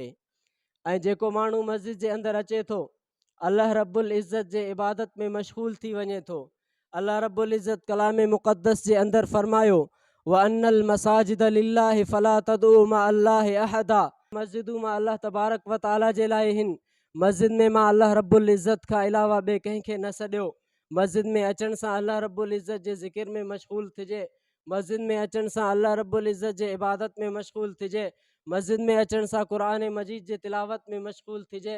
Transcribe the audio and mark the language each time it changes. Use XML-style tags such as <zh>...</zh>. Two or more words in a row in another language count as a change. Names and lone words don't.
<sd>ऐं जेको माण्हू मस्जिद जे अंदरि अचे थो,</sd> <ar>الله رب العزة</ar> <sd>जे इबादत में मशगूल थी वञे थो।</sd> <ar>الله رب العزة</ar> <sd>कलाम मुक़द्दस जे अंदरि फरमायो,</sd> <ar>وأن المساجد لله فلا تدعوا مع الله أحدا.</ar> <sd>मस्जिदूं मां</sd> <ar>الله تبارك وتعالى</ar> <sd>जे लाइ हिन। मस्जिद में मां</sd> <ar>الله رب العزة</ar> <sd>खां अलावा ॿिए कंहिंखे न सॾियो। मस्जिद में अचण सां</sd> <ar>الله رب العزة</ar> <sd>जे ज़िकिर में मशगूल थिजे। मस्जिद में अचण सां</sd> <ar>الله رب العزة</ar> <sd>जे इबादत में मशगूल थिजे। मस्जिद में अचण सां क़ुरान मजीद जे तिलावत में मशगूल थिजे।</sd>